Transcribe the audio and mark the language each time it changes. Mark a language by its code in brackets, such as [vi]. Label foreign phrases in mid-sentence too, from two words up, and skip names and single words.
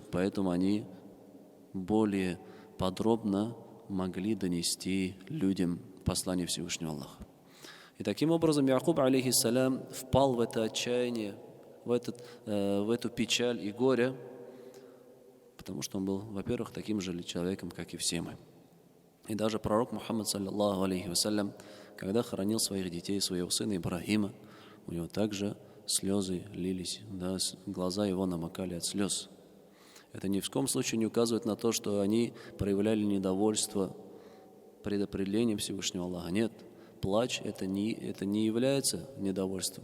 [ru] Поэтому они более подробно могли донести людям послание Всевышнего Аллаха. И таким образом Якуб, алейхиссалям, впал в это отчаяние, в эту печаль и горе, потому что он был, во-первых, таким же человеком, как и все мы. И даже пророк Мухаммад, [ar] صلى الله عليه وسلم, [ru] когда хоронил своих детей, своего сына Ибрахима, у него также слезы лились, глаза его намокали от слез. Это ни в коем случае не указывает на то, что они проявляли недовольство предопределением Всевышнего Аллаха. Нет, плач это не является недовольством.